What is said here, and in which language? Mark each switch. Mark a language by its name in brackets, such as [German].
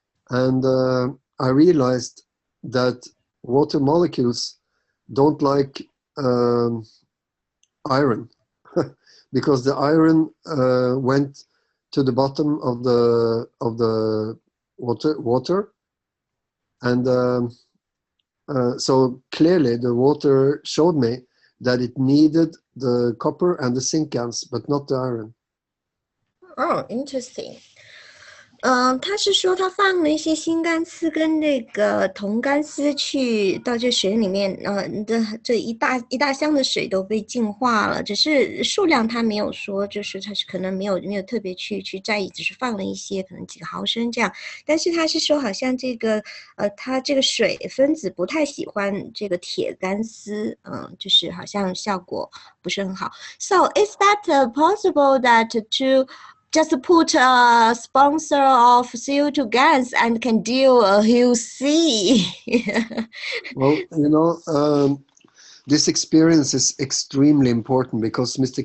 [English] And I realized that water molecules don't like iron because the iron went to the bottom of the water, and so clearly the water showed me that it needed the copper and the zinc GaNs, but not the iron. Oh, interesting. [Chinese] 他是说他放了一些锌干丝跟那个铜干丝去到这水里面，这一大箱的水都被净化了，只是数量他没有说，就是他是可能没有特别去在意，只是放了一些可能几个毫升这样，但是他是说好像这个他这个水分子不太喜欢这个铁干丝，就是好像效果不是很好。 [English] So is that possible that to just put a sponsor of CO2 gas and can deal a huge sea? Well, you know, this experience is extremely important because Mr.